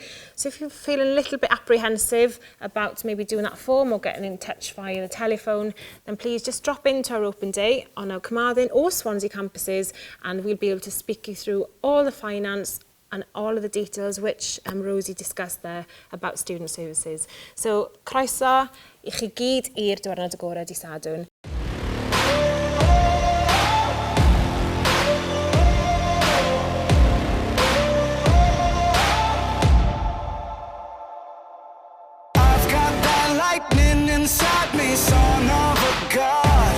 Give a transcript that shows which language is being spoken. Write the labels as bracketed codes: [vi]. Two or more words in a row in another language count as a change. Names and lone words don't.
[en] So if you're feeling a little bit apprehensive about maybe doing that form or getting in touch via the telephone, then please just drop into our open day on our Carmarthen or Swansea campuses, and we'll be able to speak you through all the finance, and all of the details which Rosie discussed there about student services. So, [cy] croeso I chi gyd i'r diwrnod agored I Sadwrn. [en] I've got that lightning inside me, son of a god.